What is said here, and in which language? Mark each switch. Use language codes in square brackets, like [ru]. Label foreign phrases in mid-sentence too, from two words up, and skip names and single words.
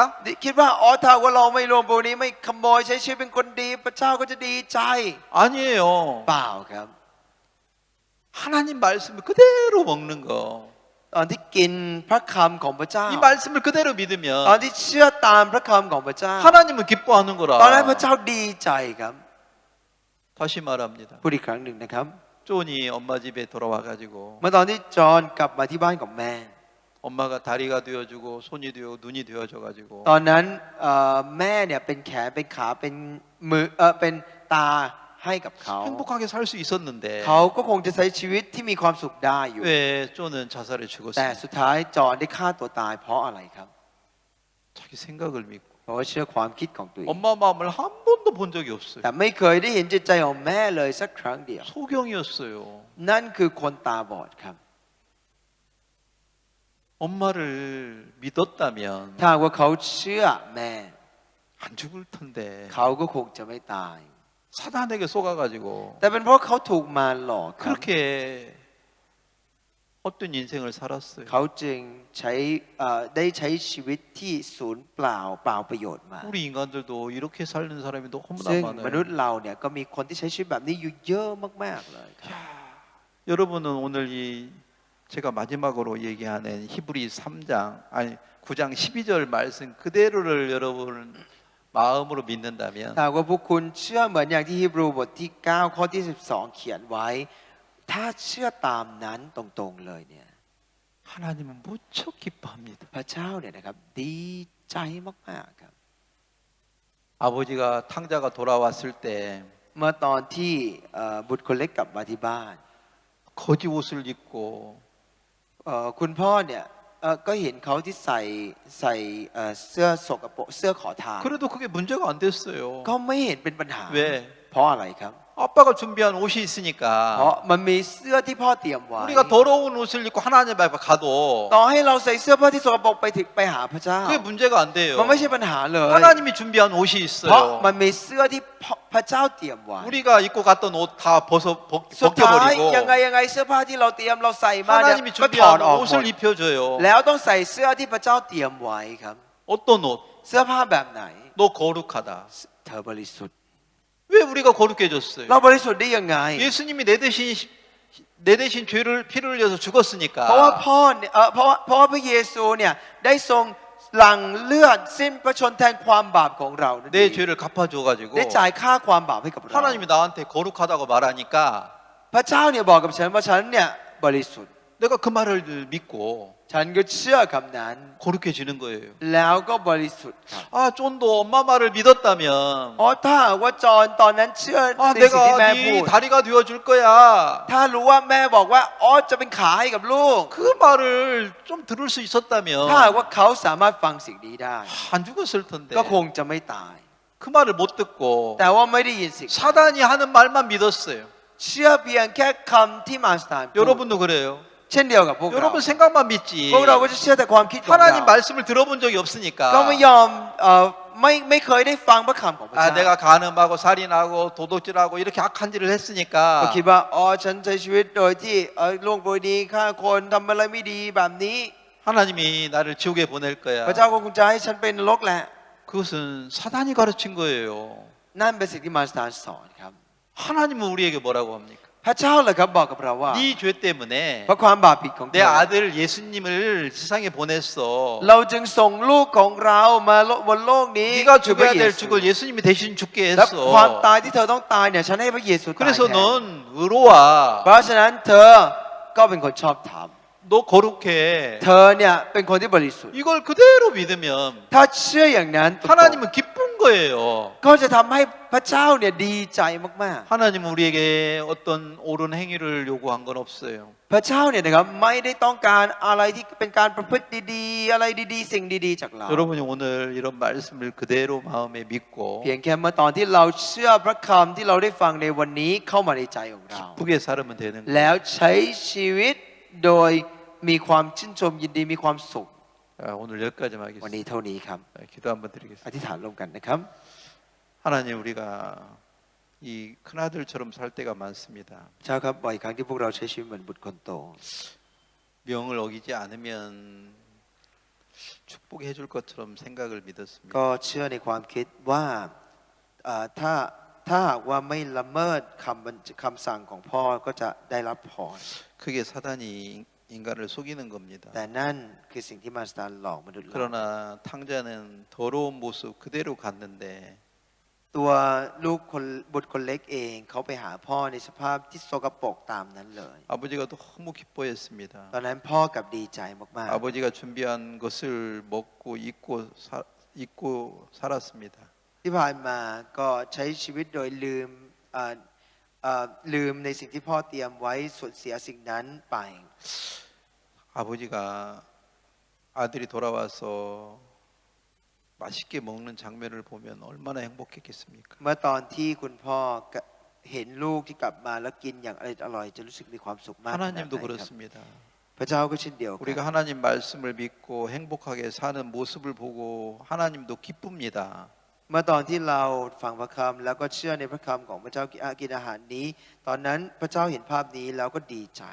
[th] คิดว่าถ้าว่าเราไม่รวมพวกนี้ไม่ขโมยใช้ชีวิตเป็นคนดี พระเจ้าก็จะดีใจ [ko] 아니에요. [th] เปล่าครับ [ko] 하나님 말씀을 그대로 먹는 거. [th] ตอนที่กินพระคำของพระเจ้า [ko] 이 말씀을 그대로 [th] ตอน [ko] 믿으면 [th] ที่เชื่อตามพระคำของพระเจ้า [ko] 하나님은 기뻐하는 [th] ตอนนั้นพระ [ko] 거라. [th] เจ้าดีใจครับ [ko] 다시 말합니다. [th] พูดอีกครั้งหนึ่งนะครับ [ko] 존이 엄마 집에 돌아와가지고 [th] เมื่อตอนที่จอห์นกลับมาที่บ้านของแม่ [ko] 엄마가 다리가 되어주고 손이 되고 눈이 되어줘가지고 [th] ตอนนั้นแม่เนี่ยเป็นแขนเป็นขาเป็นมือเป็นตาให้กับเขา [ko] 행복하게 살 수 있었는데 [th] เขาก็คงจะใช้ชีวิตที่มีความสุขได้อยู่ [ko] 왜 존은 자살을 [th] แต่ [ko] 죽었습니까? [th] สุดท้ายจอห์นได้ฆ่าตัวตายเพราะอะไรครับ [ko] 자기 생각을 믿고 [th] เพราะว่าเชื่อความคิดของตัวเอง [ko] 엄마 마음을 한 번도 본 적이 없어요. [th] แต่ไม่เคยได้เห็นจิตใจของแม่เลยสักครั้งเดียว [ko] 소경이었어요. [th] นั่นคือคนตาบอดครับ [ko] 엄마를 믿었다면 [th] ถ้าหากว่าเขาเชื่อแม่ [ko] 안 죽을 텐데 [th] เขาก็คงจะไม่ตาย [ko] 사단에게 속아가지고 [th] แต่เป็นเพราะเขาถูกมารหลอกครับ [ko] 그렇게 헛된 인생을 살았어요. [th] เขาจึงใช้ได้ใช้ชีวิตที่ศูนย์เปล่าประโยชน์มา [ko] 우리 인간들도 이렇게 사는 사람이 너무나 [th] ซึ่งม [ko] 많아요. [th] นุษย์เราเนี่ยก็มีคนที่ใช้ชีวิตแบบนี้อยู่เยอะมากๆเลยครับ [ko] 여러분은 오늘 이 제가 마지막으로 얘기하는 히브리 3장 아니 9장 12절 말씀 그대로를 여러분은 마음으로 믿는다면 [th] ถ้าว่าพวกคุณเชื่อเหมือนอย่างที่ฮีบรูบทที่ 9 ข้อที่ 12 เขียนไว้ ถ้าเชื่อตามนั้นตรงๆเลยเนี่ย [ko] 하나님은 무척 기뻐합니다. [th] พระเจ้าเนี่ยนะครับดีใจมากๆครับ [ko] 아버지가 탕자가 돌아왔을 때 [th] เมื่อตอนที่บุตรคนเล็กกลับมาที่บ้าน [ko] 거지 옷을 입고 [th] คุณพ่อเนี่ยก็เห็นเขาที่ใส่เสื้อสกปรกเสื้อขอทาน [ko] 그래도 그게 문제가 안 됐어요. [th] ก็ไม่เห็นเป็นปัญหา [ko] 왜? [th] เพราะอะไรครับ [ko] 아빠가 준비한 옷이 [th] เพราะ [ko] 있으니까 [th] มันมีเสื้อที่พ่อเตรียมไว้ [ko] 우리가 더러운 옷을 입고 하나님 앞에 가도 [th] ต่อให้เราใส่เสื้อผ้าที่สกปรกไปหาพระเจ้า [ko] 그게 문제가 안 돼요. [th] มันไม่ใช่ปัญหาเลย [ko] 하나님이 준비한 옷이 [th] เพราะ [ko] 있어요. [th] มันมีเสื้อที่พระเจ้าเตรียมไว้ [ko] 우리가 입고 갔던 옷 다 [th] สุดท้าย [ko] 벗겨버리고 [th] ยังไงเสื้อผ้าที่เราเตรียมเราใส่มาเนี่ย [ko] 하나님이 [th] ก็ถอด [ko] 준비한 [th] ออกหม [ko] 옷을 [th] ด [ko] 입혀줘요. [th] แล้วต้องใส่เสื้อที่พระเจ้าเตรียมไว้ครับ [ko] 어떤 옷? [th] เสื้อผ้าแบบไหน [ko] 너 거룩하다. [th] เธอบริสุทธิ์ [ko] 왜 우리가 거룩해졌어요? [th] เราบริสุทธิ์ได้ยังไง [ko] 예수님이 내 대신 피를 흘려서 [th] เพราะว่า [ko] 죽었으니까 [th] พ่อเนี่ยเพราะว่าพระเยซูเนี่ยได้ทรงหลั่งเลือดสิ้นพระชนแทนความบาปของเรานั่นเอ [ko] 내 [th] ง [ko] 죄를 갚아줘가지고 [th] ได้จ่ายค่าความบาปให้กับเรา [ko] 하나님이 나한테 거룩하다고 말하니까 [th] พระเจ้าเนี่ยบอกกับฉันว่าฉันเนี่ยบริสุทธิ์ [ko] 내가 그 말을 믿고 [th] ฉันก็เชื่อคำนั้น [ko] 거룩해지는 거예요. [th] แล้วก็บริสุทธิ์ครับ [ko] 아, 쫀도 엄마 말을 믿었다면 [th] อ๋อถ้าหากว่าจอห์นตอนนั้นเชื่อ [ko] 아, [th] ในสิ่งที่ [ko] 내가 [th] แม่พู [ko] 네 [th] ด [ko] 다리가 되어줄 거야. [th] ถ้ารู้ว่าแม่บอกว่าอ๋อจะเป็นขาให้กับลูก [ko] 그 말을 좀 들을 수 [th] ถ้าหาก [ko] 있었다면 [th] ว่าเขาสามารถฟังสิ่งนี้ได้ [ko] 안 죽었을 텐데 [th] ก็คงจะไม่ตาย [ko] 그 말을 못 듣고 [th] แต่ว่าไม่ได้ยินสิ่ง [ko] 사단이 하는 말만 믿었어요. [th] เชื่อเพียงแค่คำที่มาสตานพูด [ko] 여러분도 그래요. [th] เช่นเดียวกับพวกเรา [ko] 여러분 생각만 믿지 [th] พวกเราก็จะเชื่อแต่ความคิดของเรา [ko] 하나님 말씀을 들어본 적이 [th] ก็ [ko] 없으니까 [th] ไม่ยอมไม่เคยได้ฟังพระคำของพระ 아 เจ้า [ko] 내가 간음하고 살인하고 도둑질하고 이렇게 악한 짓을 [th] ก็ [ko] 했으니까 [th] คิดว่าอ๋อฉันใช้ชีวิตโดยที่ล่วงโดยดีฆ่าคนทำอะไรไม่ดีแบบนี้ [ko] 하나님이 나를 지옥에 보낼 [th] พระ [ko] 거야. [th] เจ้าก็คงจะให้ฉันเป็นนรกแหละ [ko] 그것은 사단이 가르친 거예요. [th] นั่นเป็นสิ่งที่มาสตานสอนครับ [ko] 하나님은 우리에게 뭐라고 합니까? [th] พระเจ้าเลยครับบอกกับเราว่า [ko] 네 죄 때문에 [th] เพราะความบาปผิดของเธ [ko] 내 [th] อ [ko] 아들 예수님을 세상에 보냈어. [th] เราจึงส่งลูกของเรามาบนโลกนี้ [ko] 네가 [th] คือพระ [ko] 죽어야 [th] เย [ko] 될 [th] ซู [ko] 죽을 예수님이 대신 죽게 [th] และความ [ko] 했어. [th] ตายที่เธอต้องตายเนี่ยฉันให้พระเยซูตาย [ko] 그래서 [th] แทน [ko] 넌 의로와. [th] เพราะฉะนั้นเธอก็เป็นคนชอบธรรม [ko] 너 거룩해. [th] เธอเนี่ยเป็นคนที่บริสุทธิ์ [ko] 이걸 그대로 믿으면 [th] ถ้าเชื่ออย่างนั้น [ko] 하나님은 기쁜 거예요. [th] ก็จะทำให้พระเจ้าเนี่ยดีใจมาก [ko] 하나님은 우리에게 어떤 옳은 행위를 요구한 건 없어요. [th] ๆ พระเจ้าเนี่ยนะครับไม่ได้ต้องการอะไรที่เป็นการประพฤติดีๆ อะไรดีๆ สิ่งดีๆจากเรา [ko] 여러분이 오늘 이런 말씀을 그대로 마음에 믿고 [th] เพียงแค่เมื่อตอนที่เราเชื่อพระคำที่เราได้ฟังในวันนี้เข้ามาในใจของเรา [ko] 기쁘게 살면 되는 [th] แล้ [ko] 거예요. [th] วใช้ชีวิตโดยมีความชื่นชมยินดีมีความสุข [ko] 오늘 여기까지 [th] วันนี้ [ko] 하겠습니다. [th] เท่านี้ครับ [ko] 기도 한번 [th] อ [ko] 드리겠습니다. [th] ธิษฐานร่วมกันนะครับ [ko] 하나님 우리가 이 큰아들처럼 살 때가 많습니다. [th] เจ้าครับบ่อยครั้งที่พวกเราใช้ชีวิตเหมือนบุตรคนโต [ko] 명을 어기지 않으면 축복해 줄 것처럼 생각을 [th] ก็ [ko] 믿었습니다. [th] เชื่อในความคิดว่าถ้าหากว่าไม่ละเมิดคำสั่งของพ่อก็จะได้รับพร [ko] 그게 사단이 인간을 속이는 겁니다. [th] แต่นั่นคือสิ่งที่มาสตาร์หลอกมนุษย์เรา [ko] 그러나 탕자는 더러운 모습 그대로 갔는데 [th] ตัวลูกคนบุตรคนเล็กเองเขาไปหาพ่อในสภาพที่สกปรกตามนั้นเลย [ko] 아버지가 너무 기뻐했습니다. [th] ตอนนั้นพ่อกับดีใจมาก [ko] 아버지가 준비한 것을 먹고 잊고 살았습니다. [th] ๆที่ผ่านมาก็ใช้ชีวิตโดยลืมในสิ่งที่พ่อเตรียมไว้สูญเสียสิ่งนั้นไป [ko] 아버지가 아들이 돌아와서 맛있게 먹는 장면을 보면 얼마나 행복했겠습니까? [th] เมื่อตอนที่คุณพ่อเห็นลูกที่กลับมาแล้วกินอย่างอร่อยจะรู้สึกมีความสุขมากขนาดไหน [ko] 하나님도 [th] ครับ [ko] 그렇습니다. [th] พระเจ้าก็เช่นเดียวกัน [ko] 우리가 하나님 말씀을 믿고 행복하게 사는 모습을 보고 하나님도 기쁩니다. [th] เมื่อตอนที่เราฟังพระคำแล้วก็เชื่อในพระคำของพระเจ้ากินอาหารนี้ ตอนนั้นพระเจ้าเห็นภาพนี้แล้วก็ดีใจ